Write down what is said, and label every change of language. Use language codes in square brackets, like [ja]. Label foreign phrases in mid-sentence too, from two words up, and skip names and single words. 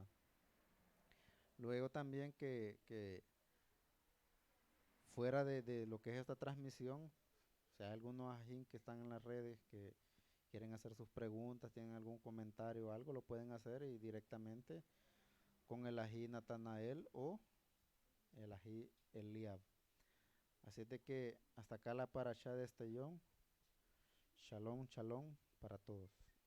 [es] Luego también que fuera de lo que es esta transmisión, si hay algunos ajín que están en las redes que quieren hacer sus preguntas, tienen algún comentario o algo, lo pueden hacer y directamente con el ají Natanael o el ají Eliab. Así es de que hasta acá la paracha de este yom. [he] שלום, שלום [es] para todos.